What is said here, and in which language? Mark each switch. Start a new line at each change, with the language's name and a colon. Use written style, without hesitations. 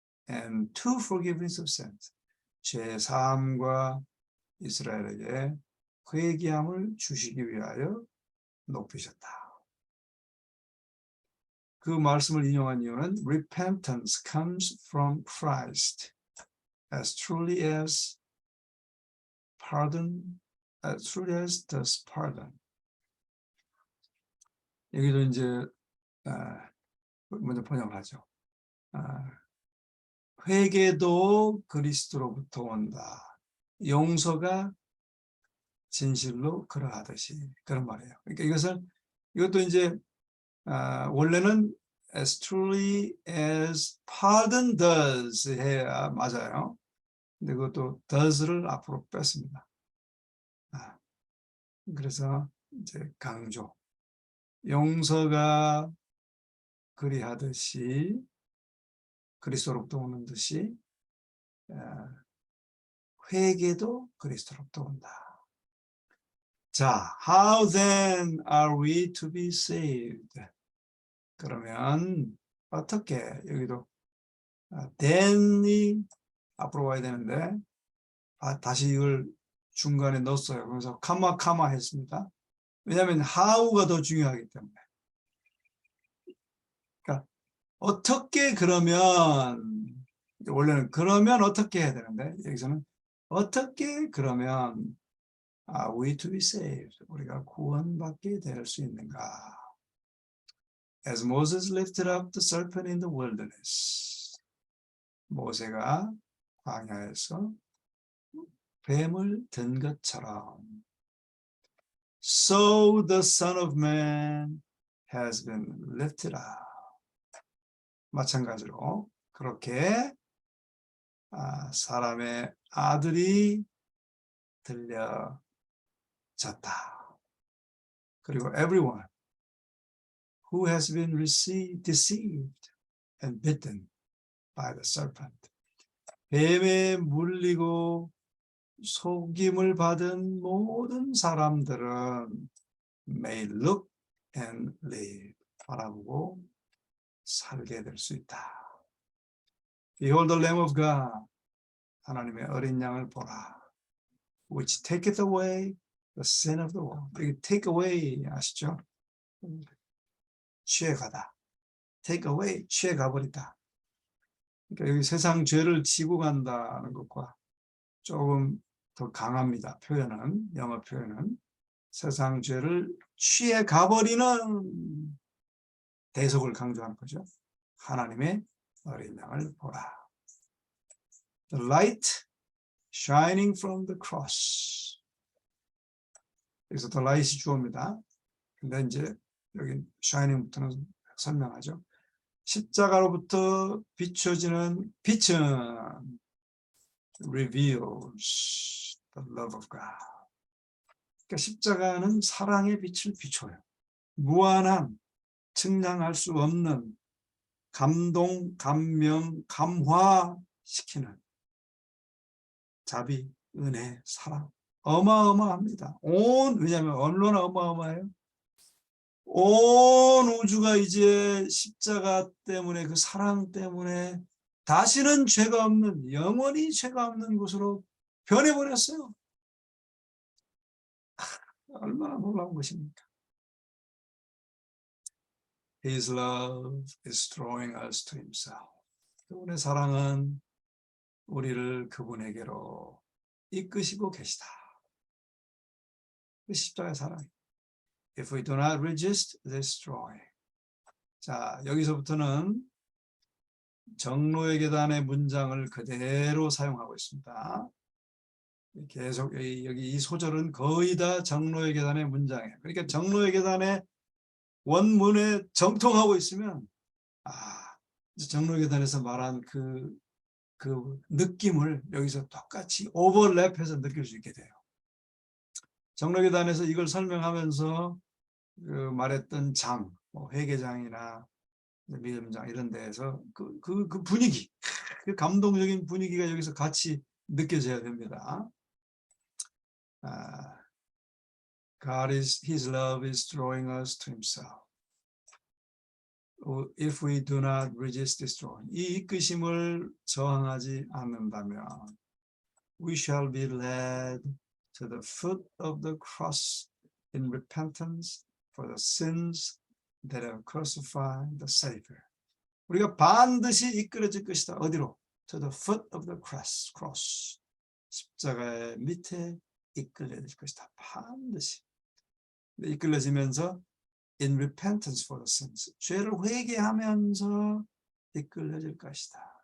English: and to forgiveness of sins
Korean: 죄 사함과 이스라엘에게 회개함을 주시기 위하여 높이셨다. 그 말씀을 인용한 이유는
English: repentance comes from Christ as truly as pardon, as truly as does pardon.
Korean: 여기도 이제 먼저 번역을 하죠. 회개도 그리스도로부터 온다. 용서가 진실로 그러하듯이, 그런 말이에요. 그러니까 이것도 이제 원래는
English: as truly as pardon does
Korean: 해야 맞아요. 근데 그것도 does를 앞으로 뺐습니다. 그래서 이제 강조. 용서가 그리하듯이, 그리스도로부터 오는 듯이 회개도 그리스도로부터 온다.
English: 자, how then are we to be saved?
Korean: 그러면 어떻게, 여기도 then이 앞으로 와야 되는데 다시 이걸 중간에 넣었어요. 그래서 카마 했습니다. 왜냐하면 how가 더 중요하기 때문에. 그러니까 어떻게, 그러면 원래는 그러면 어떻게 해야 되는데 여기서는 어떻게 그러면
English: are we to be saved?
Korean: 우리가 구원받게 될 수 있는가?
English: As Moses lifted up the serpent in the wilderness.
Korean: 모세가 광야에서 뱀을 든 것처럼
English: so the Son of Man has been lifted up.
Korean: 마찬가지로 그렇게 사람의 아들이 들려졌다.
English: 그리고 everyone who has been deceived and bitten by the serpent.
Korean: 뱀에 물리고 속임을 받은 모든 사람들은
English: may look and live.
Korean: 바라보고 살게 될 수 있다.
English: Behold the Lamb of God.
Korean: 하나님의 어린 양을 보라.
English: Which taketh away the sin of the world.
Korean: 여기 take away 아시죠? 취해가다. take away, 취해가버리다. 그러니까 여기 세상 죄를 지고 간다는 것과 조금 더 강합니다. 표현은, 영어 표현은. 세상 죄를 취해가버리는 대속을 강조하는 거죠. 하나님의 어린 양을 보라.
English: The light shining from the cross.
Korean: 여기서 the light이 주어입니다. 근데 이제 여기 shining부터는 설명하죠. 십자가로부터 비춰지는 빛은
English: reveals the love of God.
Korean: 그러니까 십자가는 사랑의 빛을 비춰요. 무한한, 측량할 수 없는 감동, 감명, 감화시키는 자비, 은혜, 사랑. 어마어마합니다. 왜냐하면 얼마나 어마어마해요? 온 우주가 이제 십자가 때문에, 그 사랑 때문에 다시는 죄가 없는, 영원히 죄가 없는 곳으로 변해버렸어요. 얼마나 놀라운 것입니까?
English: His love is drawing us to himself.
Korean: 그분의 사랑은 우리를 그분에게로 이끄시고 계시다. 그 십자가의 사랑.
English: If we do not resist this drawing.
Korean: 자, 여기서부터는 정로의 계단의 문장을 그대로 사용하고 있습니다. 계속 여기 이 소절은 거의 다 정로의 계단의 문장이에요. 그러니까 정로의 계단의 원문에 정통하고 있으면 정로의 계단에서 말한 그 느낌을 여기서 똑같이 오버랩해서 느낄 수 있게 돼요. 정로의 계단에서 이걸 설명하면서 그 말했던 뭐 회개장이나 믿음장 이런 데에서 그 분위기, 그 감동적인 분위기가 여기서 같이 느껴져야 됩니다.
English: His love is drawing us to himself. If we do not resist this drawing,
Korean: 이 이끄심을 저항하지 않는다면,
English: we shall be led to the foot of the cross in repentance for the sins that have crucified the Savior.
Korean: 우리가 반드시 이끌어질 것이다.
English: 어디로? To the foot of the cross.
Korean: 십자가의 밑에 이끌려질 것이다. 반드시. 이끌려지면서
English: in repentance for the sins.
Korean: 죄를 회개하면서 이끌려질 것이다.